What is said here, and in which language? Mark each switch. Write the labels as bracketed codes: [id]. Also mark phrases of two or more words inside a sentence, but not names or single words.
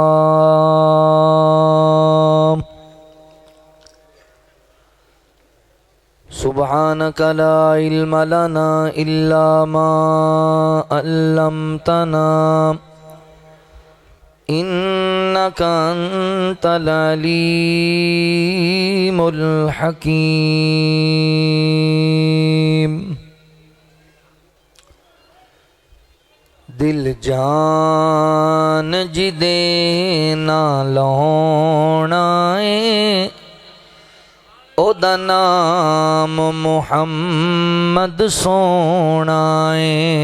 [ar] سبحانک لا علم لنا الا ما علمتنا انک انت العلیم الحکیم. [pa] دل جان جدے نالونا ہے او دا نام محمد سونا ہے.